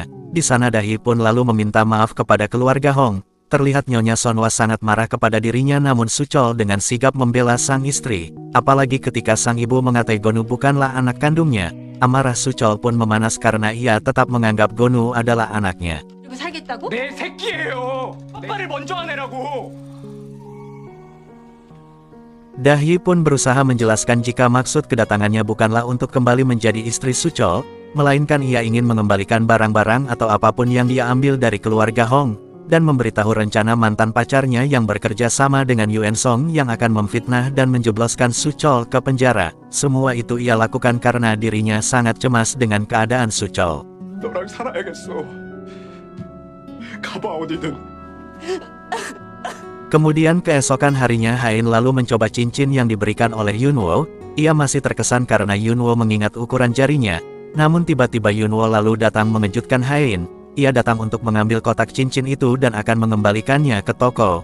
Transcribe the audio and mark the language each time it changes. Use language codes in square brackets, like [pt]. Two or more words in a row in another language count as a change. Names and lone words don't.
[id] Di sana Dahi pun lalu meminta maaf kepada keluarga Hong. Terlihat Nyonya Sonwa sangat marah kepada dirinya namun Suchol dengan sigap membela sang istri. Apalagi ketika sang ibu mengatai Gonu bukanlah anak kandungnya. Amarah Suchol pun memanas karena ia tetap menganggap Gonu adalah anaknya. [ko] 내 새끼예요. 아빠를 먼저 하내라고. [id] Dahye pun berusaha menjelaskan jika maksud kedatangannya bukanlah untuk kembali menjadi istri Suchol, melainkan ia ingin mengembalikan barang-barang atau apapun yang dia ambil dari keluarga Hong, dan memberitahu rencana mantan pacarnya yang bekerja sama dengan Yuen Song yang akan memfitnah dan menjebloskan Suchol ke penjara. Semua itu ia lakukan karena dirinya sangat cemas dengan keadaan Suchol. [ko] 너랑 살아야겠어. 가봐 어디든. [id] Kemudian keesokan harinya Hain lalu mencoba cincin yang diberikan oleh Yunwo. Ia masih terkesan karena Yunwo mengingat ukuran jarinya. Namun tiba-tiba Yunwo lalu datang mengejutkan Hain. Ia datang untuk mengambil kotak cincin itu dan akan mengembalikannya ke toko.